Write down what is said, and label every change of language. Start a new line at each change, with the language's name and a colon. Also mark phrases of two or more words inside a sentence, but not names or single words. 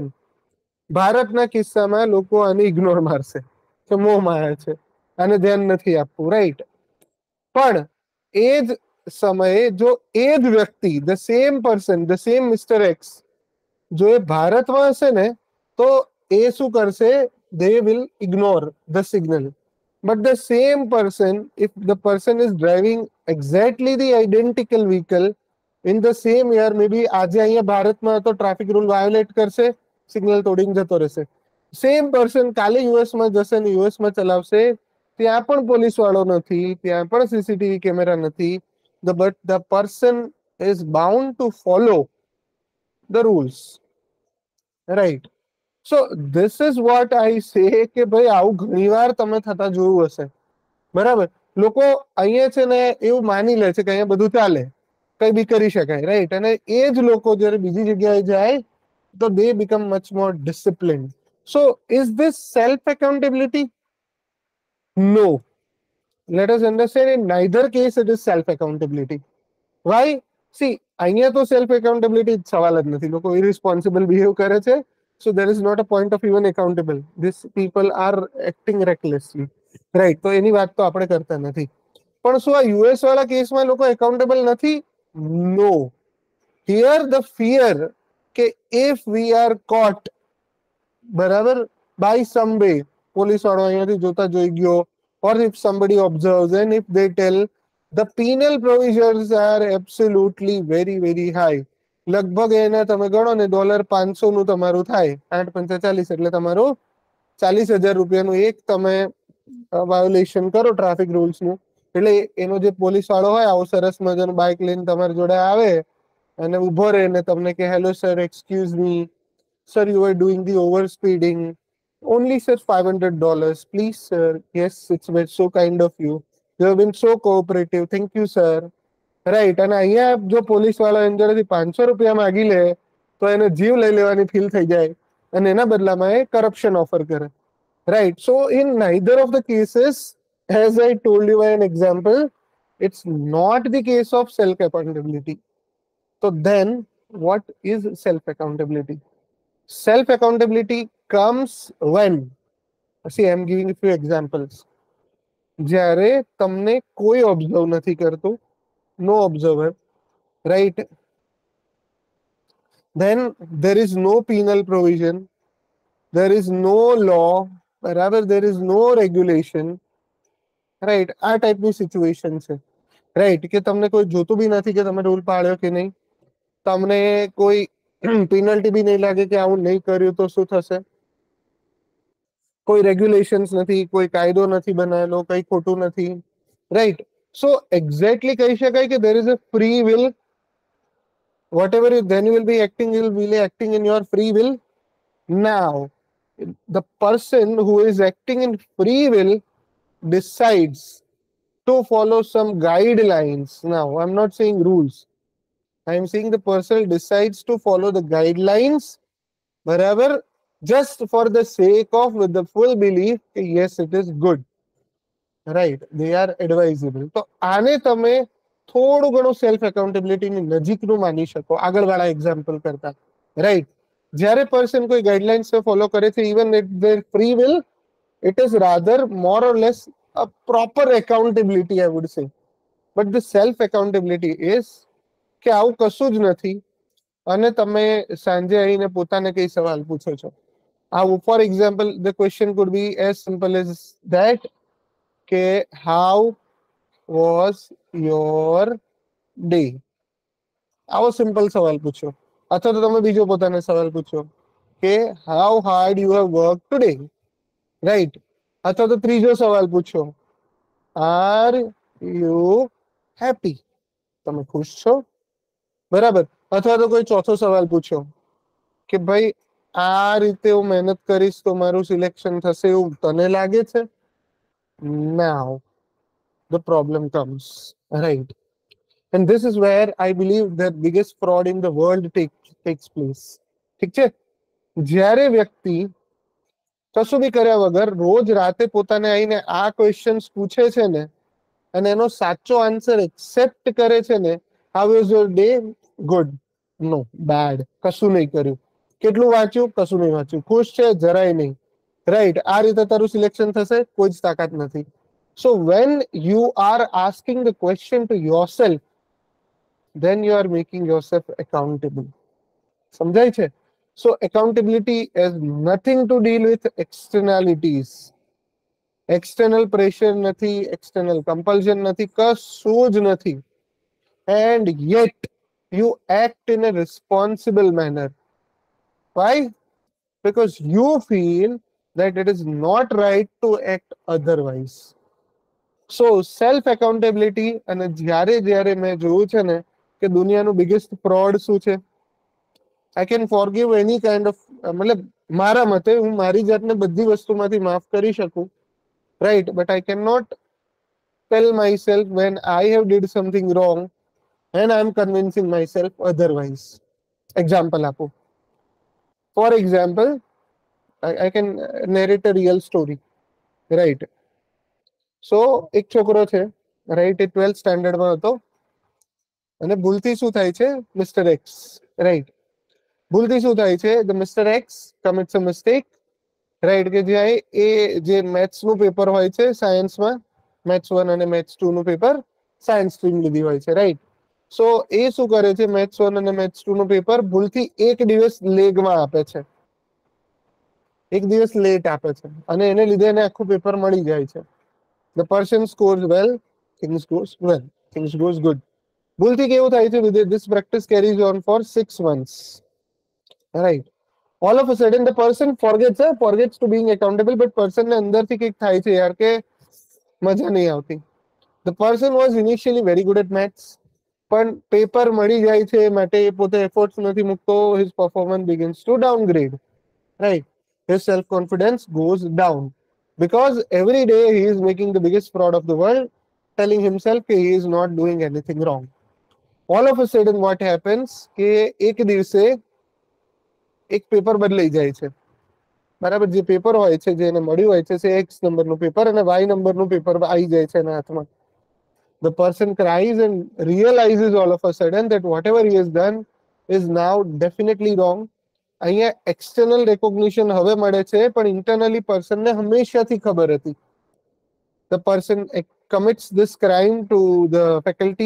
Gujarati: ભારતના કિસ્સામાં લોકો આને ઇગ્નોર મારશે કે મોહ માયા છે, આને ધ્યાન નથી આપવું. રાઈટ, પણ એ જ સમયે જો એ જ વ્યક્તિ,
English: the same person, the same Mister X,
Gujarati: જો એ ભારતમાં હશે ને તો એ શું કરશે?
English: they will ignore the signal. But the same person, if the person is driving exactly the identical vehicle in the same year, maybe
Gujarati: આજે અહીંયા ભારતમાં તો ટ્રાફિક રૂલ વાયોલેટ કરશે, સિગ્નલ તોડીને જતો રહેશે.
English: same person
Gujarati: કાલે યુએસમાં જશે ને યુએસમાં ચલાવશે, ત્યાં પણ પોલીસ વાળો નથી, ત્યાં પણ
English: CCTV camera
Gujarati: નથી,
English: but the person is bound to follow the rules. Right, so this is what I say
Gujarati: કે ભાઈ આવું ઘણીવાર તમે થતા જોયું હશે. બરાબર, લોકો અહીંયા છે ને એવું માની લે છે કે અહીંયા બધું ચાલે, કઈ બી કરી શકાય. રાઈટ, અને એ જ લોકો જ્યારે બીજી જગ્યાએ જાય તો
English: they become much more disciplined. So is this self accountability? No, let us understand in neither case it is self accountability. Why? See,
Gujarati: અહીંયા તો
English: self accountability
Gujarati: સવાલ જ નથી, લોકો
English: irresponsible behave
Gujarati: કરે છે.
English: So there is not a point of even accountable. These people are acting recklessly. Right,
Gujarati: તો એની વાત તો આપણે કરતા નથી. પણ શું આ યુએસ વાળા કેસમાં લોકો એકાઉન્ટેબલ નથી?
English: No. Here the fear કે if we are caught, બરાબર, by some way,
Gujarati: પોલીસ વાળો અહીંયાથી જોતા જોઈ ગયો,
English: or if somebody observes and if they tell, the penal provisions are absolutely very very high.
Gujarati: લગભગ એને તમે ગણો ને $500 નું તમારું થાય, 8 × 5 = 40, એટલે તમારું 40,000 રૂપિયાનું એક તમે વાયોલેશન કરો
English: traffic rules
Gujarati: નું, એટલે એનો જે પોલીસ વાળો હોય આવો સરસ મજાનું બાઇક લઈને તમારી જોડે આવે અને ઉભો રહે ને તમને કે
English: Hello sir, excuse me sir, you are doing the overspeeding, only sir $500, please sir, yes it's been so kind of you, you have been so cooperative, thank you sir, right?
Gujarati: અને અહીંયા જો પોલીસ વાળો એની જોડેથી 500 રૂપિયા માગી લે તો એને જીવ લઈ લેવાની ફીલ થઈ જાય અને એના બદલામાં એ કરપ્શન ઓફર કરે,
English: right? So in neither of the cases, as I told you by an example, it's not the case of self accountability. So then what is self accountability? Self accountability comes when, see I am giving a few examples,
Gujarati: જ્યારે તમને કોઈ ઓબ્ઝર્વ નથી કરતું,
English: no observer, right? Then there is no penal provision, there is no law, બરાબર, there is no regulation, right?
Gujarati: આ ટાઈપની સિચ્યુએશન છે, રાઈટ? કે તમને કોઈ જોતું બી નથી કે તમે રૂલ પાડ્યો કે નહીં, તમને કોઈ પેનલ્ટી બી નહીં લાગે કે આવું નહીં કર્યું તો શું થશે, કોઈ રેગ્યુલેશન્સ નથી, કોઈ કાયદો નથી બનાવેલો, કઈ ખોટું નથી, રાઈટ?
English: So exactly
Gujarati: કહી શકાય કે
English: there is a free will. Whatever you then you will be acting, you will be acting in your free will. Now the person who is acting in free will decides to follow some guidelines. Now I'm not saying rules, I am saying the person decides to follow the guidelines, બરાબર, just for the sake of, with the full belief that yes it is good, right? They are advisable.
Gujarati: તો આને તમે થોડું ઘણું
English: self accountability
Gujarati: ની નજીકનું માની શકો આગળવાળા એક્ઝામ્પલ કરતા, રાઈટ? જ્યારે પર્સન કોઈ
English: guidelines follow
Gujarati: કરે છે,
English: even it their free will, it is rather more or less a proper accountability, I would say. But the self accountability is
Gujarati: કે આવું કશું જ નથી અને તમે સાંજે આવીને પોતાને કઈ સવાલ પૂછો છો. આવું,
English: for example, the question could be as simple as that
Gujarati: કે
English: how was your day?
Gujarati: આવો સિમ્પલ સવાલ પૂછો. અથવા તો તમે બીજો પોતાને સવાલ પૂછો કે
English: how hard you have worked today, right?
Gujarati: અથવા તો ત્રીજો સવાલ પૂછો,
English: are you happy?
Gujarati: તમે ખુશ છો, બરાબર? અથવા તો કોઈ ચોથો સવાલ પૂછો કે ભાઈ આ રીતે હું મહેનત કરીશ તો મારું સિલેક્શન થશે એવું તને લાગે છે?
English: Now the problem comes, right? And this is where I believe the biggest fraud in the world takes place.
Gujarati: ઠીક છે? જ્યારે વ્યક્તિ કશું બી કર્યા વગર રોજ રાતે પોતાને આવીને આ ક્વેશ્ચન્સ પૂછે છે ને અને એનો સાચો આન્સર એક્સેપ્ટ કરે છે ને,
English: how is your day? Good, no, bad,
Gujarati: કશું નહીં કર્યું. કેટલું વાંચ્યું? કશું નહીં વાંચ્યું. ખુશ છે? જરાય નહીં, રાઈટ? આ રીતે તારું સિલેક્શન થશે? કોઈ જ તાકાત નથી.
English: So when you are asking the question to yourself, then you are making yourself accountable.
Gujarati: સમજાય છે?
English: So accountability has nothing to deal with externalities. External pressure
Gujarati: નથી,
English: external compulsion
Gujarati: નથી, કશું જ નથી.
English: And yet you act in a responsible manner. Why? Because you feel that it is not right to act otherwise. So self accountability,
Gujarati: અને જ્યારે જ્યારે મેં જોયું છે ને કે દુનિયાનું બિગેસ્ટ ફ્રોડ શું છે,
English: I can forgive any kind of,
Gujarati: मतलब મારા મતે હું મારી જાતને બધી વસ્તુમાંથી માફ કરી શકું,
English: right? But I cannot tell myself when I have did something wrong and I am convincing myself otherwise.
Gujarati: Example આપો.
English: For example, I can narrate a real story, right?
Gujarati: So એક છોકરો છે, રાઈટ? એ 12th સ્ટાન્ડર્ડમાં હતો અને ભૂલથી શું થાય છે? મિસ્ટર એક્સ, રાઈટ? ભૂલથી શું થાય છે?
English: The Mister X commits a mistake,
Gujarati: રાઈટ? કે જ્યાં એ જે મેથ્સનું પેપર હોય છે સાયન્સમાં, મેથ્સ 1 અને મેથ્સ 2 નું પેપર,
English: science stream
Gujarati: લીધી હોય છે, રાઈટ? સો એ શું કરે છે, મેથ્સ 1 અને મેથ્સ 2 નું પેપર ભૂલથી એક દિવસ લેગમાં આપે છે, એક દિવસ લેટ આપે છે, અને એને લીધે એને આખું પેપર મળી જાય છે.
English: The person scores well, things goes well, things goes good.
Gujarati: ભૂલથી કેવું થાય છે,
English: this practice carries on for 6 months, right? All of a sudden the person forgets to being accountable, but person
Gujarati: ને અંદરથી કંઈક થાય છે યાર કે મજા નહીં આવતી.
English: The person was initially very good at maths,
Gujarati: પણ પેપર મળી જાય છે માટે પોતે એફર્ટ્સ નથી મૂકતો,
English: his performance begins to downgrade, right? His self confidence goes down because every day he is making the biggest fraud of the world, telling himself that he is not doing anything wrong. All of a sudden what happens
Gujarati: કે એક દિવસે એક પેપર બદલાઈ જાય છે, બરાબર? જે પેપર હોય છે, જે એને મળ્યું હોય છે, તે એક્સ નંબરનું પેપર અને વાય નંબરનું પેપર આવી જાય છે એના હાથમાં.
English: The person cries and realizes all of a sudden that whatever he has done is now definitely wrong.
Gujarati: અહીંયા
English: external recognition
Gujarati: હવે મળે છે, પણ ઇન્ટરનલી પર્સનને હંમેશાથી ખબર હતી.
English: The person commits this crime to the faculty.